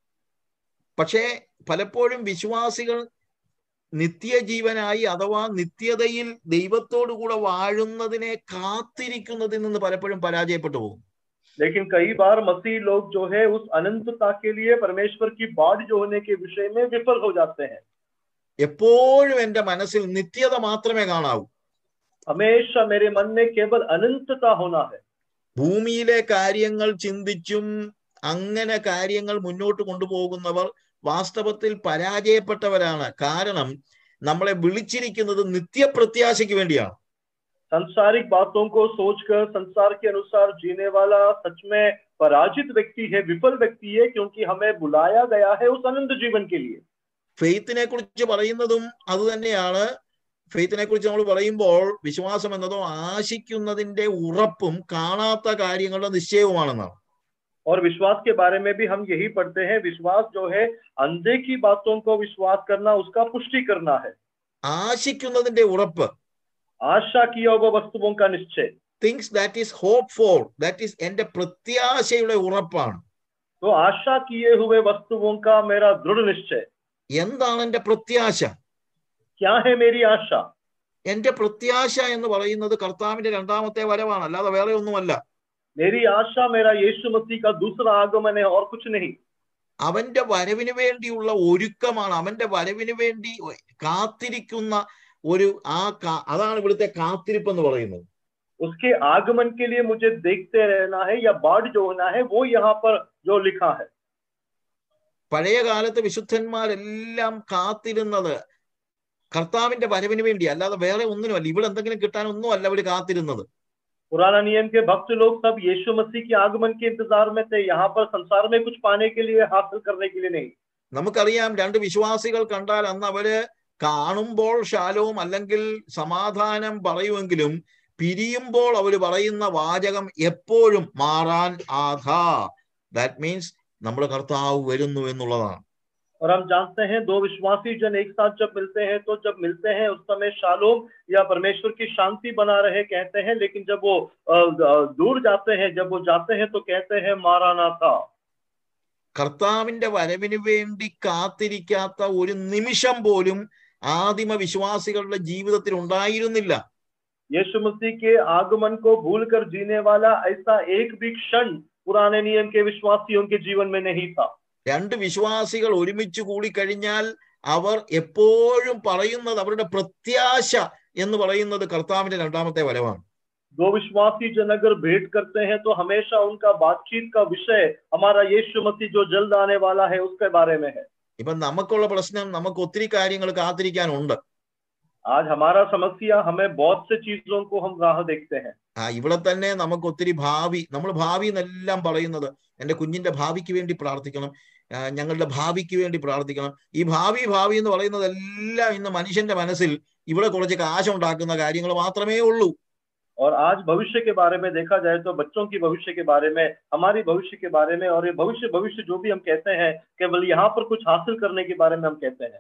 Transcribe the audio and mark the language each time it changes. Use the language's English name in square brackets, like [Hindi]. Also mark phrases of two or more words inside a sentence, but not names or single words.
[Malayalam] പക്ഷേ പലപ്പോഴും വിശ്വാസികൾ നിത്യജീവനായി അഥവാ നിത്യതയിൽ ദൈവത്തോടു കൂടെ വാഴുന്നതിനെ കാത്തിരിക്കുന്നതിൽ നിന്ന് പലപ്പോഴും പരാജയപ്പെട്ടു പോകും. [Hindi] लेकिन कई बार मसीह लोग जो है उस अनंतता के लिए परमेश्वर की बाट जो होने के विषय में विफल हो जाते हैं. [Malayalam] എപ്പോഴും എൻ്റെ മനസ്സിൽ നിത്യത മാത്രമേ കാണാവൂ. [Hindi] हमेशा मेरे मन में केवल अनंतता होना है. [Malayalam] ഭൂമിയിലെ കാര്യങ്ങൾ ചിന്തിച്ചും അങ്ങനെ കാര്യങ്ങൾ മുന്നോട്ട് കൊണ്ടുപോകുന്നവർ വാസ്തവത്തിൽ പരാജയപ്പെട്ടവരാണ്. കാരണം നമ്മളെ വിളിച്ചിരിക്കുന്നത് നിത്യപ്രത്യാശയ്ക്ക് വേണ്ടിയാണ്. [Hindi] सांसारिक बातों को सोचकर संसार के अनुसार जीने वाला सच में पराजित व्यक्ति है, विफल व्यक्ति है, क्योंकि हमें बुलाया गया है उस अनंत जीवन के लिए. [Malayalam] ഫെയ്ത്തിനെ കുറിച്ച് പറയുന്നതും അത് തന്നെയാണ്. ഫെയ്ത്തിനെ കുറിച്ച് നമ്മൾ പറയുമ്പോൾ വിശ്വാസം എന്നതോ ആശിക്കുന്നതിന്റെ ഉറപ്പും കാണാത്ത കാര്യങ്ങളുടെ നിശ്ചയവുമാണെന്നാണ്. [Hindi] और विश्वास के बारे में भी हम यही पढ़ते हैं, विश्वास जो है अंधे की बातों को विश्वास करना, उसका पुष्टि करना है. [Malayalam] ആശിക്കുന്നതിന്റെ ഉറപ്പ്, [Hindi] आशा किया हुआ वस्तुओं का निश्चय. [English] things that is hope for, that is [Malayalam] എന്റെ പ്രത്യാശയുടെ ഉറപ്പാണ്. [Hindi] तो आशा किए हुए वस्तुओं का मेरा दृढ़ निश्चय. [Malayalam] എന്താണ് എന്റെ പ്രത്യാശ? [Hindi] क्या है मेरी आशा? [Malayalam] എന്റെ പ്രത്യാശ എന്ന് പറയുന്നത് കർത്താവിന്റെ രണ്ടാമത്തെ വരവാണ്, അല്ലാതെ വേറെ ഒന്നുമല്ല. [Hindi] मेरी आशा मेरा यीशु मसीह का दूसरा आगमन है और कुछ नहीं. [Malayalam] അവന്റെ വരവിന് വേണ്ടിയുള്ള ഒരുക്കമാണ്, അവന്റെ വരവിന് വേണ്ടി കാത്തിരിക്കുന്ന ഒരു അതാണ് ഇവിടുത്തെ കാത്തിരിപ്പ് എന്ന് പറയുന്നത്. [Hindi] उसके आगमन के लिए मुझे देखते रहना है या बाट जो होना है, वो यहाँ पर जो लिखा है. [Malayalam] പഴയ കാലത്ത് വിശുദ്ധന്മാരെല്ലാം കാത്തിരുന്നത് കർത്താവിന്റെ വരവിന് വേണ്ടി, അല്ലാതെ വേറെ ഒന്നിനുമല്ല. ഇവിടെ എന്തെങ്കിലും കിട്ടാനൊന്നും അല്ല അവർ കാത്തിരുന്നത്. [Hindi] पुराना नियम के भक्त लोग सब यीशु मसीह के आगमन के इंतजार में थे, यहाँ पर संसार में कुछ पाने के लिए, हासिल करने के लिए नहीं. [Malayalam] നമുക്കറിയാം, രണ്ട് വിശ്വാസികൾ കണ്ടാൽ അന്ന് അവര് കാണുമ്പോൾ ശാലോം അല്ലെങ്കിൽ സമാധാനം പറയുമെങ്കിലും പിരിയുമ്പോൾ അവർ പറയുന്ന വാചകം എപ്പോഴും മാറാൻ ആധാ. [English] that means [Malayalam] നമ്മുടെ കർത്താവ് വരുന്നു എന്നുള്ളതാണ്. [Hindi] और हम जानते हैं दो विश्वासी जन एक साथ जब मिलते हैं, तो जब मिलते हैं उस समय शालोम या परमेश्वर की शांति बना रहे कहते हैं, लेकिन जब वो दूर जाते हैं, जब वो जाते हैं तो कहते हैं मारानाथा. [Malayalam] കർത്താവിന്റെ വരവിന് വേണ്ടി കാത്തിരിക്കാത്ത ഒരു നിമിഷം പോലും ആദിമ വിശ്വാസികളുടെ ജീവിതത്തിൽ ഉണ്ടായിരുന്നില്ല. [Hindi] यीशु मसीह के आगमन को भूलकर जीने वाला ऐसा एक भी क्षण पुराने नियम के विश्वासियों के जीवन में नहीं था. [Malayalam] രണ്ട് വിശ്വാസികൾ ഒരുമിച്ച് കൂടിക്കഴിഞ്ഞാൽ അവർ എപ്പോഴും പറയുന്നത്, അവരുടെ പ്രത്യാശ എന്ന് പറയുന്നത് കർത്താവിന്റെ രണ്ടാമത്തെ വരവാണ്. [Hindi] दो विश्वासी जन अगर भेंट करते हैं तो हमेशा उनका बातचीत का विषय हमारा यीशु मसीह जो जल्द आने वाला है उसके बारे में है. [Malayalam] ഇപ്പൊ നമുക്കുള്ള പ്രശ്നം, നമുക്ക് ഒത്തിരി കാര്യങ്ങൾ കാത്തിരിക്കാനുണ്ട്. [Hindi] आज हमारा समस्या, हमें बहुत से चीजों को हम राह देखते हैं. [Malayalam] ഇവിടെ തന്നെ നമുക്ക് ഒത്തിരി ഭാവി, നമ്മൾ ഭാവി എന്നെല്ലാം പറയുന്നത്, എൻ്റെ കുഞ്ഞിന്റെ ഭാവിക്ക് വേണ്ടി പ്രാർത്ഥിക്കണം, ഞങ്ങളുടെ ഭാവിക്ക് വേണ്ടി പ്രാർത്ഥിക്കണം. ഈ ഭാവി ഭാവി എന്ന് പറയുന്നതെല്ലാം ഇന്ന് മനുഷ്യന്റെ മനസ്സിൽ ഇവിടെ കുറച്ച് കാശുണ്ടാക്കുന്ന കാര്യങ്ങൾ മാത്രമേ ഉള്ളൂ. [Hindi] और आज भविष्य के बारे में देखा जाए तो बच्चों की भविष्य के बारे में, हमारी भविष्य के बारे में, और ये भविष्य जो भी हम कहते हैं केवल यहाँ पर कुछ हासिल करने के बारे में हम कहते हैं.